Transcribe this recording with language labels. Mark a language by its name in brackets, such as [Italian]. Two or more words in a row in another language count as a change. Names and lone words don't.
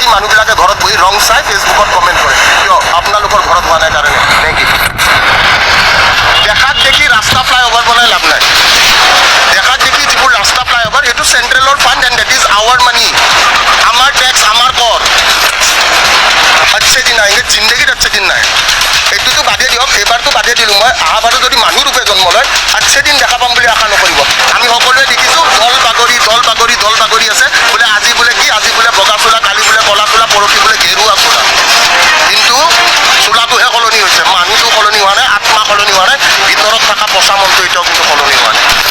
[Assamese] মানুহবিলাকে ঘৰত বহি ৰং চাই ফেচবুকত কমেণ্ট কৰে কিয় আপোনালোকৰ ঘৰত হোৱা নাই কাৰণে নে কি দেখাত দেখি ৰাস্তা ফ্লাইঅভাৰ বনাই লাভ নাই দেখাত দেখি যিবোৰ ৰাস্তা ফ্লাইঅভাৰ সেইটো [English] centralৰ fund and that is our money [Assamese] আমাৰ টেক্স আমাৰ কৰ [Hindi] अच्छे दिन आएंगे जिंदगीत अच्छे दिन [Assamese] নাই এইটোতো বাদে দিয়ক এইবাৰতো বাদে দিলোঁ মই অহাবাৰো যদি মানুহ ৰূপে জন্ম লয় [Hindi] अच्छे दिन [Assamese] দেখা পাম বুলি আশা নকৰিব আমি সকলোৱে দেখিছোঁ দল বাগৰি আছে বোলে আজি বোলে কি আজি বোলে বগা চোলা কালি বোলে কলা চোলা পৰহি বোলে গেৰুৱা চোলা কিন্তু চোলাটোহে সলনি হৈছে মানুহটো সলনি হোৱা নাই আত্মা সলনি হোৱা নাই ভিতৰত থকা পচা মনটো এতিয়াও কিন্তু সলনি হোৱা নাই